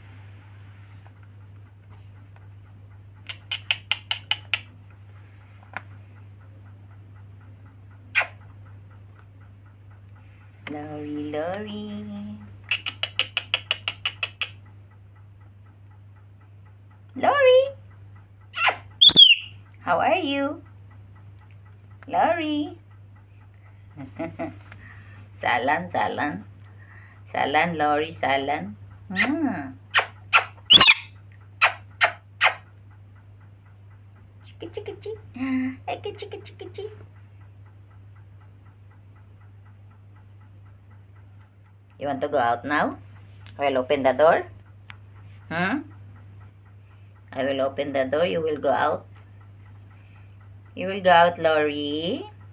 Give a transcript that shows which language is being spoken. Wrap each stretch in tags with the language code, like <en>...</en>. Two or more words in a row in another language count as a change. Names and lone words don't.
<en>Lory, Lory. Lory? How are you? Lory? Salan, salan. Salan, Lory, salan. Chiki, chiki, chiki. Eki, chiki, chiki, chiki. You want to go out now? I will open the door. I will open the door. You will go out. You will go out, Lory.</en>